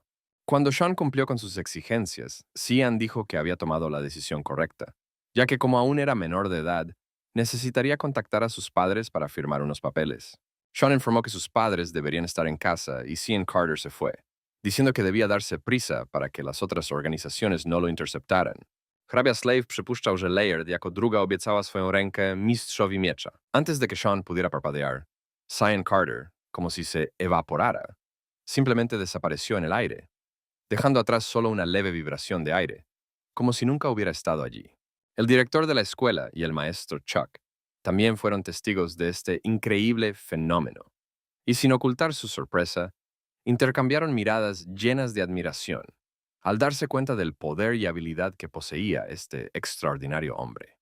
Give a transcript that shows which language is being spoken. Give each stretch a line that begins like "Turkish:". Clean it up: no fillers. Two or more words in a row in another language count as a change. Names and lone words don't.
Spanish: Cuando Sean cumplió con sus exigencias, Cian dijo que había tomado la decisión correcta, ya que como aún era menor de edad, necesitaría contactar a sus padres para firmar unos papeles. Sean informó que sus padres deberían estar en casa y Cian Carter se fue, diciendo que debía darse prisa para que las otras organizaciones no lo interceptaran.
Polish: Hrabia Slave przypuszczał, że Laird jako druga obiecała swoją rękę mistrzowi miecza.
Spanish: Antes de que Sean pudiera parpadear, Cian Carter, como si se evaporara, simplemente desapareció en el aire, dejando atrás solo una leve vibración de aire, como si nunca hubiera estado allí. El director de la escuela y el maestro Chuck también fueron testigos de este increíble fenómeno, y sin ocultar su sorpresa, intercambiaron miradas llenas de admiración al darse cuenta del poder y habilidad que poseía este extraordinario hombre.